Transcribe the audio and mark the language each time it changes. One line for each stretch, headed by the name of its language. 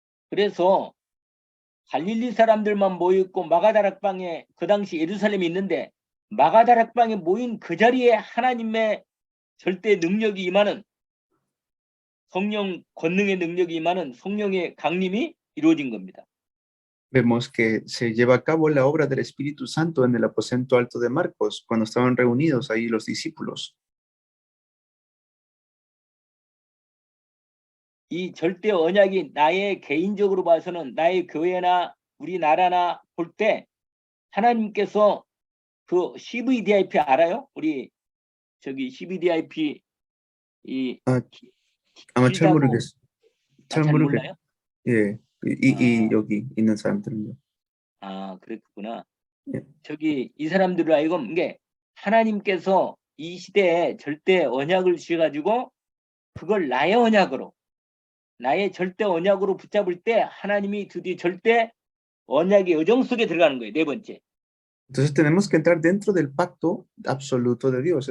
Korean: 그래서 갈릴리 사람들만 모였고 마가다락방에 그 당시 예루살렘이 있는데 마가다락방에 모인 그 자리에 하나님의 절대 능력이 임하는 성령 권능의 능력이 임하는 성령의 강림이 이루어진 겁니다.
Spanish: Vemos que se lleva a cabo la obra del Espíritu Santo en el aposento alto de Marcos, cuando estaban reunidos ahí los discípulos.
Korean: 이 절대 언약이 나의 개인적으로 봐서는 나의 교회나 우리나라나 볼 때 하나님께서 그 CVDIP 알아요? 우리 저기 CVDIP 이 아, 아마 잘 길다고 모르겠어요. 잘 잘 모르겠. 몰라요? 예, 여기 있는 사람들은요. 아, 그랬구나. 예. 저기 이 사람들을 하여금 이게 하나님께서 이 시대에 절대 언약을 주셔가지고 그걸 나의 언약으로 나의 절대 언약으로 붙잡을 때 하나님이 드디어 절대 언약의 여정 속에 들어가는 거예요. 네 번째.
Spanish: Entonces tenemos que entrar dentro del pacto absoluto de Dios.